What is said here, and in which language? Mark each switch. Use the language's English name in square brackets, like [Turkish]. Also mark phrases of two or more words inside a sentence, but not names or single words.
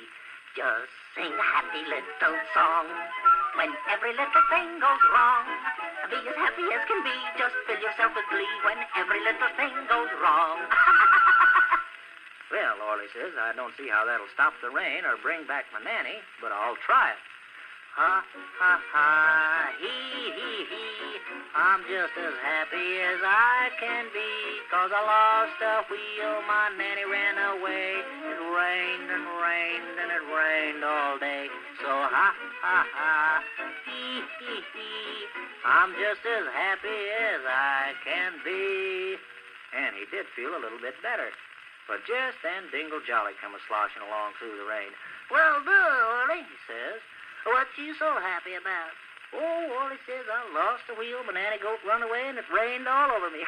[English] Just sing a happy little song. When every little thing goes wrong, be as happy as can be. Just fill yourself with glee when every little thing goes wrong." Well, Orley says, "I don't see how that'll stop the rain or bring back my nanny, but I'll try it. Ha, ha, ha, hee, hee, hee. I'm just as happy as I can be, 'cause I lost a wheel, my nanny ran away. It rained and rained and it rained all day. So ha, ha, ha, hee, hee, hee. I'm just as happy as I can be." And he did feel a little bit better. But just then Dingle Jolly come a-sloshing along through the rain. "Well, Orley," he says, "what you so happy about?" "Oh," Orley says, "I lost the wheel, my nanny goat run away, and it rained all over me."